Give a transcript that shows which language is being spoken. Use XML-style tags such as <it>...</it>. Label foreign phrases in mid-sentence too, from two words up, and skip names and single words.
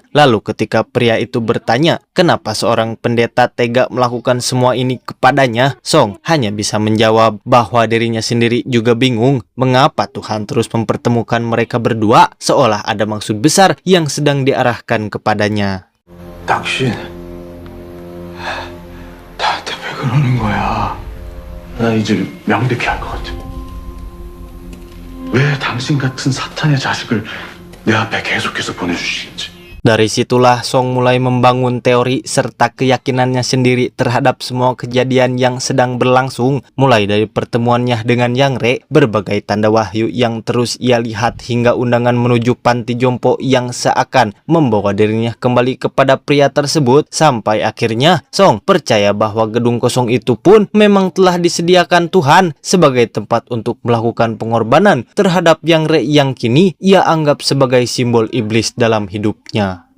<id>Lalu ketika pria itu bertanya kenapa seorang pendeta tega melakukan semua ini kepadanya, Song hanya bisa menjawab bahwa dirinya sendiri juga bingung mengapa Tuhan terus mempertemukan mereka berdua, seolah ada maksud besar yang sedang diarahkan kepadanya.</id> <ko>당신 나한테 왜 그러는 거야? 나 이제 명백히 알 것 같아. 왜 당신 같은 사탄의 자식을 내 앞에 계속해서 보내주시는지.</ko> <id>Dari situlah Song mulai membangun teori serta keyakinannya sendiri terhadap semua kejadian yang sedang berlangsung, mulai dari pertemuannya dengan Yang Re, berbagai tanda wahyu yang terus ia lihat hingga undangan menuju panti jompo yang seakan membawa dirinya kembali kepada pria tersebut, sampai akhirnya Song percaya bahwa gedung kosong itu pun memang telah disediakan Tuhan sebagai tempat untuk melakukan pengorbanan terhadap Yang Re yang kini ia anggap sebagai simbol iblis dalam hidupnya.</id>